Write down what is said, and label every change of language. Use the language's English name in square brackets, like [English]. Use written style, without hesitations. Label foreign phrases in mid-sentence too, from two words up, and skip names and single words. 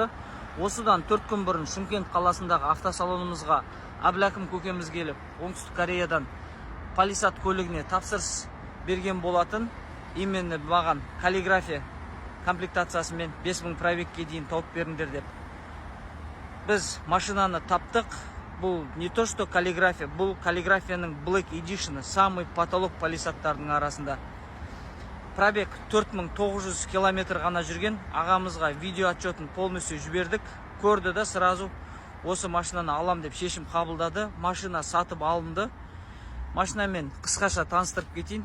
[Kazakh] Осыдан 4 күн бұрын Шымкент қаласындағы автосалонымызға Әбіләкім көкеміз келіп, Оңтүстік Кореядан Палисад көлігіне тапсырыс берген болатын. Именно маған каллиграфия комплектациясымен 5000 пробегке дейін тауып беріңдер деп. Біз машинаны таптық. Бұл [Russian] не то что [Kazakh] каллиграфия, бұл каллиграфияның Black Edition, [Russian] самый потолок [Kazakh] Палисадтардың арасында. Пробег 4900 километр ғана жүрген. Ағамызға видео отчетін полностью жібердік. Көрді да сразу осы машинаны алам деп шешім қабылдады. Машина сатып алынды. Машинамен қысқаша таныстырып кетейін.